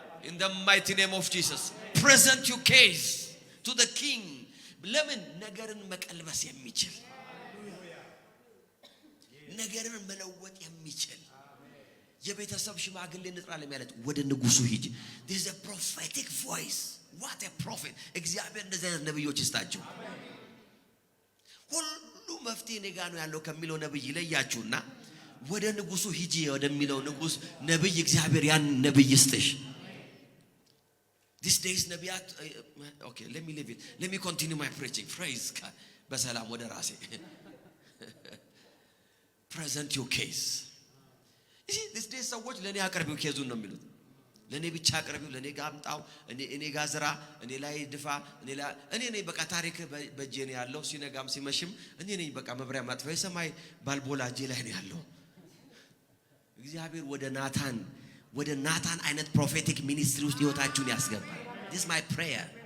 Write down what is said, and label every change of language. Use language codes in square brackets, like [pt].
[en] in the mighty name of Jesus present your case to the king [am] ለምን ነገርን መቀልበስ የሚችል ነገርን መለወጥ የሚችል የቤተሰብ ሽማግሌ ንጥራለም ያለት ወደ ንጉሱ ሂጂ [en] this is a prophetic voice what a prophet [am] እግዚአብሔር እንደዚህ አይነት ነብዮች ይስጣቸው ሁሉ መፍትሄ ነገ ነው ያለው ከሚለው ነብይ ለያችሁና ወደ ንጉሱ ሂጂ ወደሚለው ንጉስ ነብይ እግዚአብሔር ያን ነብይ ይስጥሽ። [en] These days ነቢያት okay let me leave it, let me continue my preaching. Praise God. [am] በሰላም ወደ ራሴ [en] present your case. you see these days [am] ሰዎች ለኔ አቀርቢው ኬዙን ነው የሚሉት። ለኔ ብቻ አቀርቢው፣ ለኔ ጋር አምጣው፣ እኔ ጋር ዝራ፣ እኔ ላይ ድፋ፣ እኔ ነኝ በቃ ታሪክ በእጄ ነው ያለው። ሲነጋም ሲመሽም እኔ ነኝ በቃ መብሪያ ማጥፋ የሰማይ ባልቦላ እጄ ላይ ነው ያለው። እግዚአብሔር ወደ ናታን አይነት ፕሮፌቲክ ሚኒስትሪ ውስጥ ህይወታችሁን ያስገባል። [en] this is my prayer.